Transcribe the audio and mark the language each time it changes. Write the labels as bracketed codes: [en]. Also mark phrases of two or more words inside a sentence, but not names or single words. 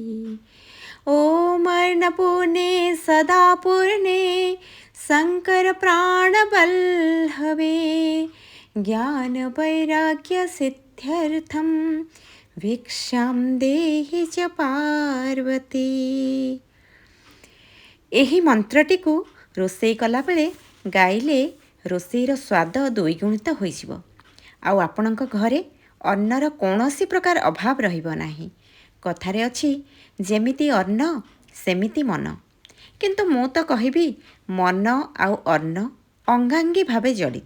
[sa] ॐ अर्णपूर्णे सदा पूर्णे शङ्करप्राणवल्लभे ज्ञानवैराग्यसिद्ध्यर्थं भिक्षां देहि च पार्वती। [or] ଏହି ମନ୍ତ୍ରଟିକୁ ରୋଷେଇ କଲାବେଳେ ଗାଇଲେ ରୋଷେଇର ସ୍ୱାଦ ଦ୍ୱିଗୁଣିତ ହୋଇଯିବ ଆଉ ଆପଣଙ୍କ ଘରେ ଅନ୍ନର କୌଣସି ପ୍ରକାର ଅଭାବ ରହିବ ନାହିଁ। କଥାରେ ଅଛି ଯେମିତି ଅନ୍ନ ସେମିତି ମନ, କିନ୍ତୁ ମୁଁ ତ କହିବି ମନ ଆଉ ଅନ୍ନ ଅଙ୍ଗାଙ୍ଗୀ ଭାବେ ଜଡ଼ିତ।